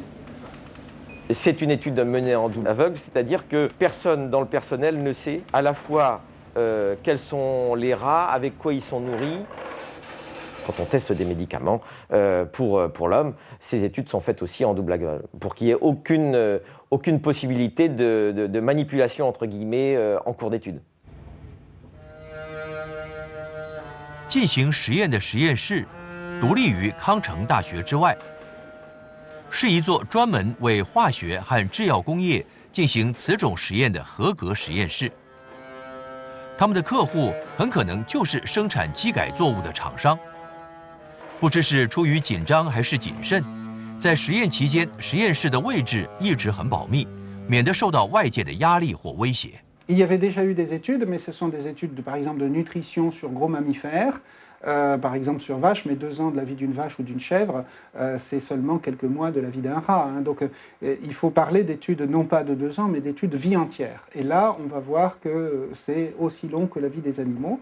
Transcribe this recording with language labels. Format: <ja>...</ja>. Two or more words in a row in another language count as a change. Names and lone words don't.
<fr>C'est une étude menée en double aveugle, c'est-à-dire que personne dans le personnel ne sait à la fois quels sont les rats, avec quoi ils sont nourris. Quand on teste des médicaments pour l'homme, ces études sont faites aussi en double aveugle, pour qu'il n'y ait aucune possibilité de manipulation, entre guillemets, en cours d'étude.</fr> <zh>进行实验的实验室独立于康城大学之外，是一座专门为化学和制药工业进行此种实验的合格实验室。他们的客户很可能就是生产基改作物的厂商。不知是出于紧张还是谨慎，在实验期间，实验室的位置一直很保密，免得受到外界的压力或威胁。</zh> <fr>Il y avait déjà eu des études, mais ce sont des études, par exemple, de nutrition sur gros mammifères, par exemple sur vaches, mais 2 ans de la vie d'une vache ou d'une chèvre, c'est seulement quelques mois de la vie d'un rat. Hein. Donc il faut parler d'études non pas de 2 ans, mais d'études vie entière. Et là, on va voir que c'est aussi long que la vie des animaux.</fr>